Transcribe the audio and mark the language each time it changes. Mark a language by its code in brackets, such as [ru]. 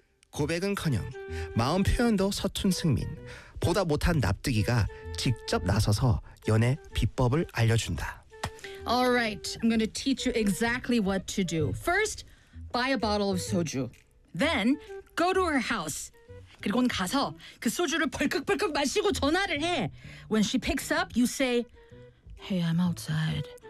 [ko] 고백은커녕 마음 표현도 서툰 승민. 보다 못한 납득이가 직접 나서서 연애 비법을 알려준다. [en] All right, I'm going to teach you exactly what to do. First, buy a bottle of soju. Then, go to her house. [ko] 그리고는 가서 그 소주를 벌컥벌컥 마시고 전화를 해. [en] When she picks up, you say, Hey, I'm outside.